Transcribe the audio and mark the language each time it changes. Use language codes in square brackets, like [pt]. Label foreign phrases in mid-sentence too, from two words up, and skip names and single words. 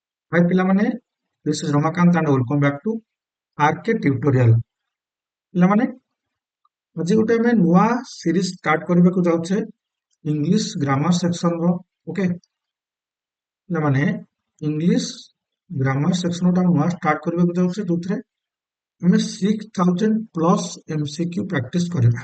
[or] Hi ପିଲାମାନେ, [en] this is Ramakant and welcome back to RK Tutorial। [or] ପିଲାମାନେ, ଆଜି ଗୋଟେ ଆମେ ନୂଆ ସିରିଜ ଷ୍ଟାର୍ଟ କରିବାକୁ ଯାଉଛେ [en] English grammar section [or] ର। ଓକେ ପିଲାମାନେ, [en] English grammar section [or] ଟା ନୂଆ ଷ୍ଟାର୍ଟ କରିବାକୁ ଯାଉଛେ, ଯୋଉଥିରେ ଆମେ 6000 [en] plus MCQ practice [or] କରିବା।